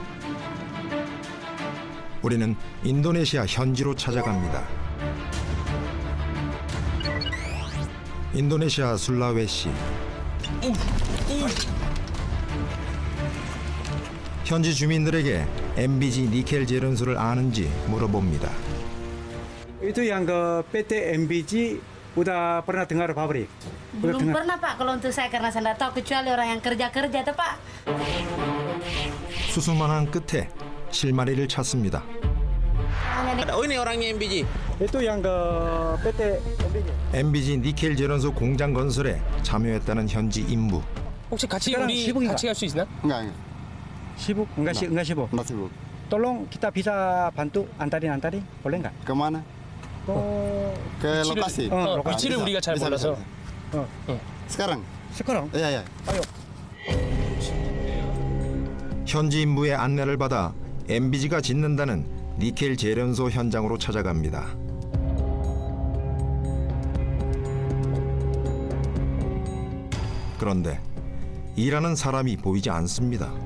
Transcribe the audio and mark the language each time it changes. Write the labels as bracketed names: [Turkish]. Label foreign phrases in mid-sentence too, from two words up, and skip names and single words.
[Korean] 우리는 인도네시아 현지로 찾아갑니다. 인도네시아 술라웨시. 현지 주민들에게 MBG 니켈 제련소를 아는지 물어봅니다. [Indonesian] Itu yang ke PT MBG udah pernah dengar pabrik? Belum pernah Pak, kalau untuk saya karena saya nggak tahu kecuali orang yang kerja tuh Pak. [Korean] 수수만한 끝에 실마리를 찾습니다. [Indonesian] Oh ini orangnya MBG? Itu yang ke PT MBG. [Korean] MBG 니켈 제련소 공장 건설에 참여했다는 현지 인부. 혹시 같이 우리 같이 갈 수 있나? [Indonesian] Enggak. Sibuk? Enggak sibuk. Enggak sibuk. Tolong kita bisa bantu antarin, boleh nggak? Kemana? Ke lokasi. [Korean] 위치를 우리가 잘 몰라서. [Indonesian] Sekarang? Sekarang? Iya, iya. Ayo. [Korean] 현지 인부의 안내를 받아 MBG가 짓는다는 니켈 제련소 현장으로 찾아갑니다. 그런데 일하는 사람이 보이지 않습니다.